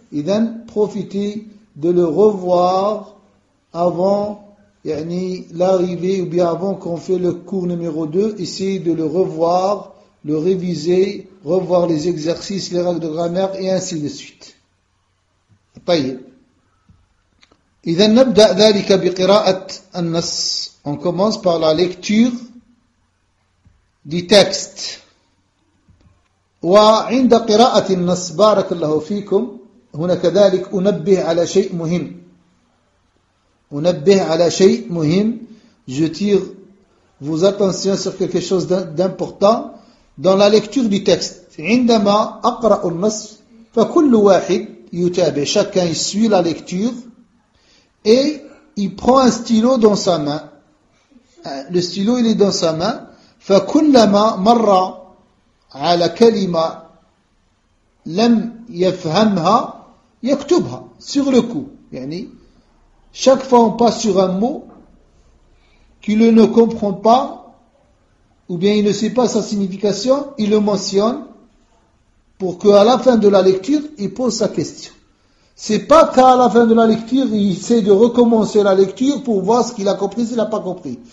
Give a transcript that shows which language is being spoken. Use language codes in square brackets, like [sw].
[fr] Et then, profitez de le revoir avant l'arrivée ou bien avant qu'on fait le cours numéro 2, essayez de le revoir, le réviser, revoir les exercices, les règles de grammaire et ainsi de suite. [ar] طيب. إذا نبدأ ذلك بقراءة النص. [fr] On commence par la lecture du texte. [ar] وعند قراءة النص بارك الله فيكم هنا كذلك أنبه على شيء مهم. ونبه على شيء مهم. [fr] Je tire vos attentions sur quelque chose d'important dans la lecture du texte. [ar] عندما أقرأ النص فكل واحد يتابع. [fr] Chacun suit la lecture et il prend un stylo dans sa main. Le stylo il est dans sa main. [ar] فكلما مر على كلمة لم يفهمها يكتبها [fr] sur le coup. يعني chaque fois on passe sur un mot qu'il ne comprend pas ou bien il ne sait pas sa signification, il le mentionne pour qu'à la fin de la lecture, il pose sa question. C'est pas qu'à la fin de la lecture, il essaie de recommencer la lecture pour voir ce qu'il a compris, s'il n'a pas compris.